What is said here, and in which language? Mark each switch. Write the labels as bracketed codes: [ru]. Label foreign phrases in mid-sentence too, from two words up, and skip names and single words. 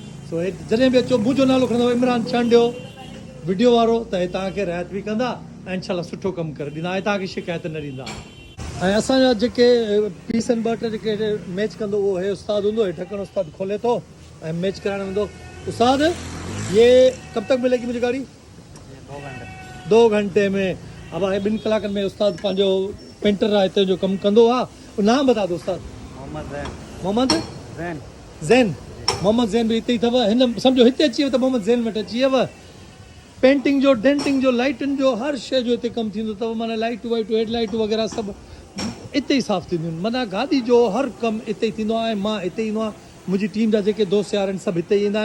[sd] सो हे जॾहिं बि अचो, मुंहिंजो नालो खणंदव इमरान चांडियो वीडियो वारो, त हे तव्हांखे रिआयत बि कंदा ऐं इंशाल्लाह सुठो कमु करे ॾींदा ऐं तव्हांखे शिकायत न ॾींदा। ऐं असांजा जेके पीस आहिनि, 2-3 जेके मैच कंदो, उहो हे उस्तादु हूंदो, हे ढकण उस्तादु खोले थो ऐं मैच कराइण वेंदो। उस्ताद, [ur] ये कब तक मिलेगी मुझे गाड़ी? 2 घंटे में। [sd] अब 2 कलाकनि में उस्ताद पंहिंजो पेंटर आहे हिते जो कमु कंदो आहे। [ur] नाम बता दो उस्ताद। मोहम्मद ज़ैन। [sd] मोहम्मद ज़ैन बि हिते ई अथव। हिन सम्झो हिते अची वियो त मोहम्मद ज़ैन वटि अची वियव। पेंटिंग जो, डेंटिंग जो, लाइटुनि जो, हर शइ जो हिते कमु थींदो अथव। माना लाइटूं वाइटूं, हेडलाइटूं वग़ैरह सभु हिते ई साफ़ु थींदियूं आहिनि। माना गाॾी जो हर कमु हिते ई थींदो आहे। मां हिते ईंदो आहियां, मुंहिंजी टीम जा जेके दोस्त यार आहिनि सभु हिते ई ईंदा आहिनि।